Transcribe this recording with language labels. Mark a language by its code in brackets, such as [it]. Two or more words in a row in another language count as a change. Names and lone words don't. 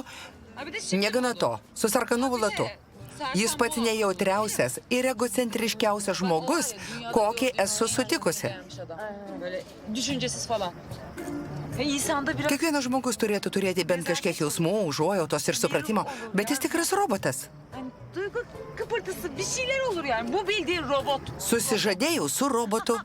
[lt] Negana to, su Sarkanu Vulatu. Jis pats nejautriausias ir egocentriškiausias žmogus, kokį esu sutikusi. Kiekvienas žmogus turėtų turėti bent kažkiek jausmų, užuojautos ir supratimo, bet jis tikras robotas. [tr] Kıpırtısı bir şeyler olur yani. Bu bildiğin robot. [lt] Susižadėjau su robotu.